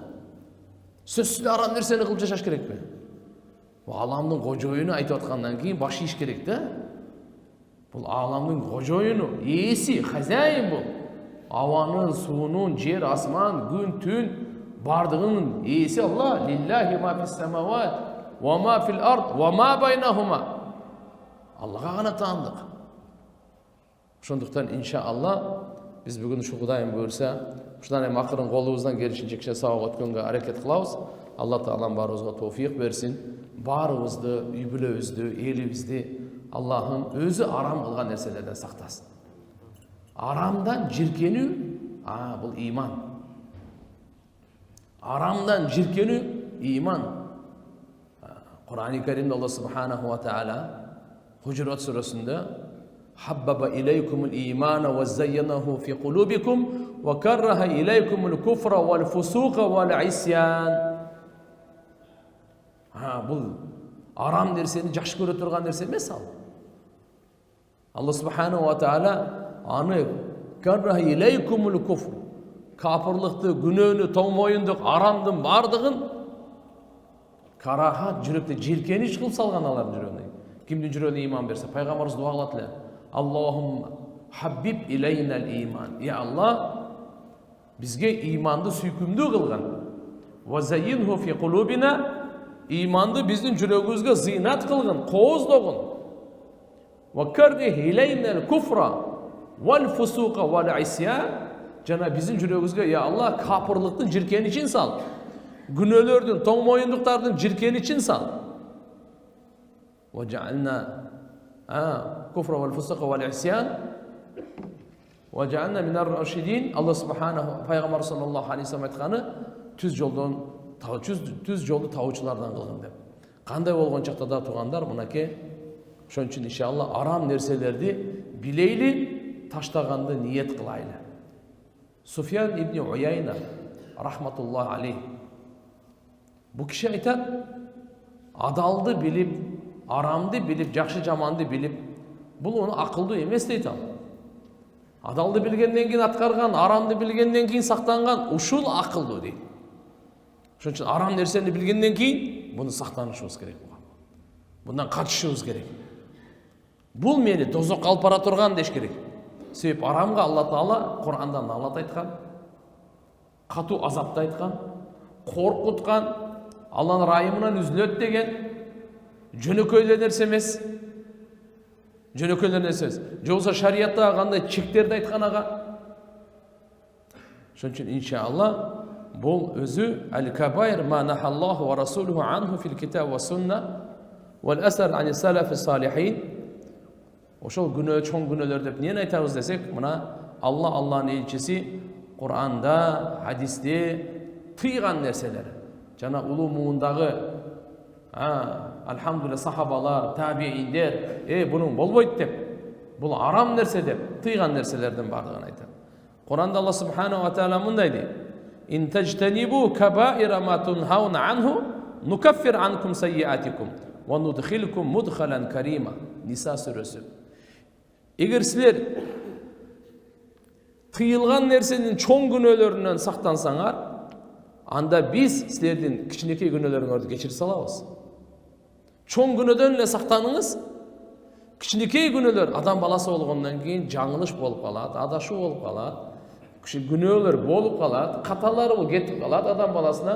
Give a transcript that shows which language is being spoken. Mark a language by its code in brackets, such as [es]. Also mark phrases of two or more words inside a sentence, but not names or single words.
[ky] Сөзсүз арам нерсени кылып жашаш керекпи? Бул аламдын кожоюну айтып аткандан кийин баш ийиш керек да. Бул аламдын кожоюну, ээси, хозяин бул. Абанын, суунун, жер, асман, күн, түн бардыгынын ээси Алла. [ar] لله ما في السماوات وما في الأرض وما بينهما. [ky] Аллага гана таандык. Ошондуктан иншаалла биз бүгүн ушу Кудайым буйрса, ушудан эми акырын колубуздан келишинче кичине сабак өткөнгө аракет кылабыз. Алла Таалам баарыбызга товфик берсин. Баарыбызды, үй бүлөбүздү, элибизди Аллахым өзү арам кылган нерселерден сактасын. Арамдан жиркенүү, бул иман. Арамдан жиркенүү иман. Кур'ани Каримде Алла [ar] سبحانه وتعالى [ky] Хужурат сурасында [ar] حبب إليكم الإيمان وزينه في قلوبكم وكره إليكم الكفر والفسوق والعصيان. [ky] Бул арам нерсени жакшы көрө турган нерсе эмес ал. Алла субханаху ва таала аны [ar] كره إليكم الكفر, [ky] капырлыкты, күнөөнү, тоңмоюндук, арамдын бардыгын карахат, жүрөктө жиркенич кылып салган алардын жүрөгүнө. Кимдин жүрөгүнө иман берсе, пайгамбарыбыз дуа кылат эле. [ar] اللهم حبب إلينا الإيمان. [ky] Я Аллах, бизге иманды сүйкүмдүү кылган. [ar] وزينه في قلوبنا, [ky] иманды биздин жүрөгүбүзгө зыйнат кылгын, кооздогун. [ar] وَكَرِّهْ إِلَيْنَا الْكُفْرَ وَالْفُسُوقَ وَالْعِصْيَانَ. [ky] Жана биздин жүрөгүбүзгө я Аллах капырлыктын жиркеничин сал. Күнөөлөрдүн, тоң моюндуктардын жиркеничин сал. [ar] وَجَعَلْنَا كُفْرَ وَالْفُسُوقَ وَالْعِصْيَانَ وَجَعَلْنَا مِنَ الرَّاشِدِينَ. [ky] Аллах субханаху пайгамбар [ar] صلى الله عليه وسلم [ky] айтканы түз жолду табуучулардан кылгын деп. Кандай болгон чакта да туугандар, мынакей ошон үчүн иншалла арам нерселерди билейли, таштаганды ниет кылайлы. Суфьян ибн Уяйна [ar] رحمة الله عليه [ky] бу киши айтат, адалды билип, арамды билип, жакшы жаманды билип, бул ону акылдуу эмес дейт ал. Адалды билгенден кийин аткарган, арамды билгенден кийин сактанган, ушул акылдуу дейт. Ошон үчүн арам нерсени билгенден кийин буну сактанышыбыз керек. [tr] Bundan kaçışımız gerek. [ky] Bul meni dozokka алып бара турган деш керек. Себеп арамга Алла Таала Кур'анда налат айткан, катуу азапты айткан, коркуткан, Алланын райымынан үзүлөт деген, жөнөкөйлөр нерсе эмес. Жөнөкөйлөр нерсе эмес. Же болбосо шариятта кандай чектерди айткан ага. Ошон үчүн иншалла бул өзү [ar] الكبائر ما نهى الله ورسوله عنه في الكتاب والسنة والآثار عن السلف الصالحين. [ky] Ошол күнөө, чоң күнөөлөр деп эмнени айтабыз десек, мына Алланын элчиси Кур'анда, хадисте тыйган нерселер. Жана улуу муундагы алхамдулилlah сахабалар, табииндер, бунун болбойт деп, бул арам нерсе деп тыйган нерселердин бардыгын айтат. Кур'анда Алла [ar] سبحانه وتعالى [ky] мындай дейт: [ar] "إن تجتنبوا كبائر ما تنهون عنه نكفر عنكم سيئاتكم وندخلكم مدخلا كريما." [ky] Ниса сүрөсү. Эгер силер тыйылган нерсенин чоң күнөөлөрүнөн сактансаңар, анда биз силердин кичинекей күнөөлөрүңөрдү кечирип салабыз. Чоң күнөөдөн эле сактаныңыз. Кичинекей күнөөлөр адам баласы болгондон кийин жаңылыш болуп калат, адашуу болуп калат, күнөөлөр болуп калат, каталары кетип калат адам баласынан.